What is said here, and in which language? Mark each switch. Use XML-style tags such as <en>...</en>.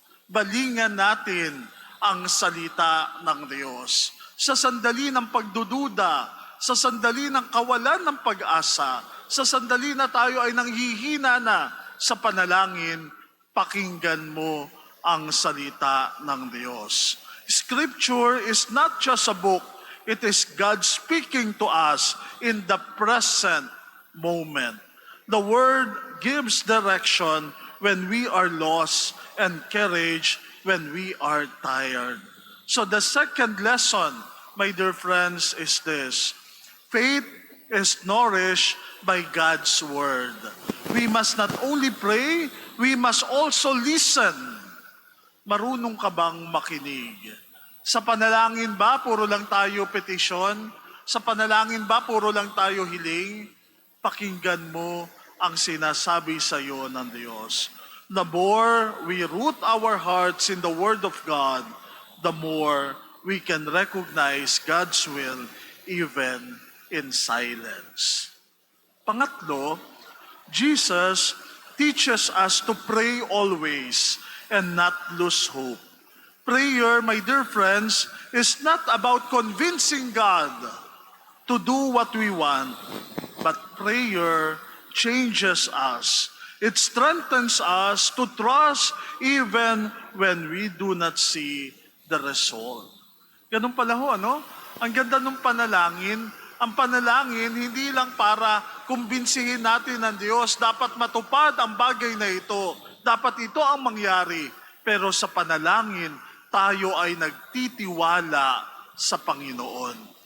<tl>Balingan natin ang salita ng Diyos. Sa sandali ng pagdududa, sa sandali ng kawalan ng pag-asa, sa sandali na tayo ay nanghihina na sa panalangin, pakinggan mo ang salita ng Diyos.</tl> <en>Scripture is not just a book, it is God speaking to us in the present moment. The Word gives direction when we are lost, and courage when we are tired. So the second lesson, my dear friends, is this. Faith is nourished by God's Word. We must not only pray, we must also listen.</en> <tl>Marunong ka bang makinig? Sa panalangin ba, puro lang tayo petisyon? Sa panalangin ba, puro lang tayo hiling? Pakinggan mo ang sinasabi sa iyo ng Diyos.</tl> <en>The more we root our hearts in the Word of God, the more we can recognize God's will even in silence. Pangatlo, Jesus teaches us to pray always and not lose hope. Prayer, my dear friends, is not about convincing God to do what we want, but prayer changes us. It strengthens us to trust even when we do not see the result.</en> <tl>Ganun pala ho, ano? Ang ganda ng panalangin. Ang panalangin, hindi lang para kumbinsihin natin ng Diyos, dapat matupad ang bagay na ito. Dapat ito ang mangyari. Pero sa panalangin, tayo ay nagtitiwala sa Panginoon.</tl>